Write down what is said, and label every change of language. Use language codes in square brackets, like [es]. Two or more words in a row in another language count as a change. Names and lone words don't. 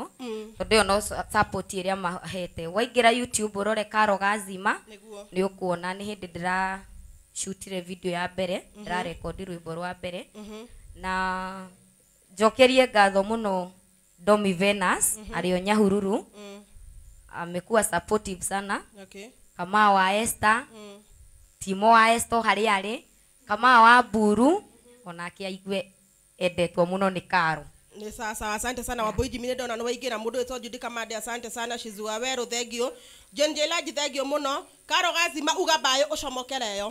[ki] Tondũ ĩyo no support ĩrĩa mahete. Waingĩra YouTube ũrore Karo Gazima nĩ ũkuona nĩ hĩndĩ ndĩra shootire video ya mbere, ndĩra record rwĩmbo rwa mbere. Na njokerie ngatho mũno Domi Venus arĩ Nyahururu. [sw] Amekuwa supportive sana. [ki] Kama wa Esther, Timo wa Esther harĩ arĩ, kama wa Buru, onake aigue endetwo mũno nĩ Karo. Nĩ sawa, [sw] asante sana [ki] Wambui Jimmy ndona no waingĩra mũndũ wĩtwo Judy Kamande, [sw] asante sana [ki] Shizua Weru thengio. John Jelaji thengio mũno. Karo Gazima uga bae ũcomokereyo.